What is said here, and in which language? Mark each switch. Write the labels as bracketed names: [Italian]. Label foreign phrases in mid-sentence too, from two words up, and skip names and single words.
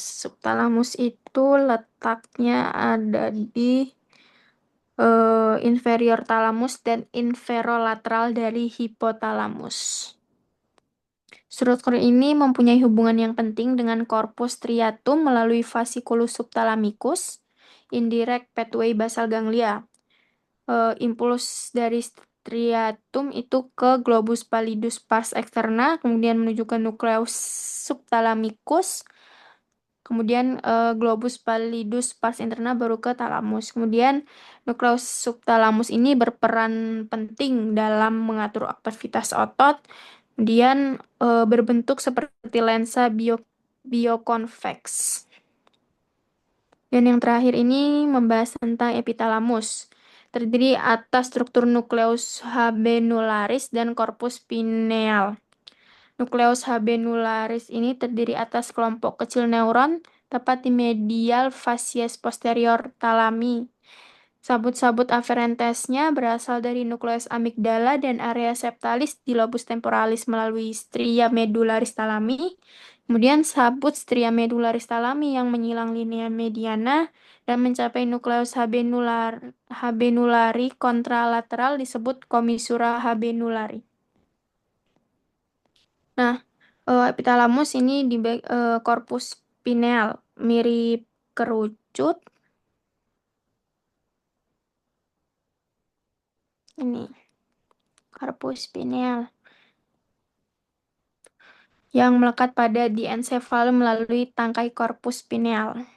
[Indonesian] Subtalamus itu letaknya ada di inferior talamus dan inferolateral dari hipotalamus. Struktur ini mempunyai hubungan yang penting dengan [Latin] corpus striatum [Indonesian] melalui [Latin] fasciculus subthalamicus, [English] indirect pathway basal ganglia. [Indonesian] Impuls dari striatum itu ke [Latin] globus pallidus pars externa, [Indonesian] kemudian menuju ke nukleus subthalamicus, kemudian [Latin] globus pallidus pars interna [Indonesian] baru ke talamus. Kemudian nukleus subthalamus ini berperan penting dalam mengatur aktivitas otot, kemudian berbentuk seperti lensa biokonveks. Dan yang terakhir ini membahas tentang epitalamus. Terdiri atas struktur nukleus habenularis dan korpus pineal. Nukleus habenularis ini terdiri atas kelompok kecil neuron tepat di medial [Latin] facies posterior talami. [Indonesian] Sabut-sabut aferentesnya berasal dari nukleus amigdala dan area septalis di lobus temporalis melalui [Latin] stria medullaris talami. [Indonesian] Kemudian sabut [Latin] stria medullaris talami [Indonesian] yang menyilang [Latin] linea mediana [Indonesian] dan mencapai nukleus habenulari kontralateral disebut komissura habenulari. Nah, Epitalamus ini di korpus pineal, mirip kerucut. Ini korpus pineal yang melekat pada diencephalon melalui tangkai korpus pineal.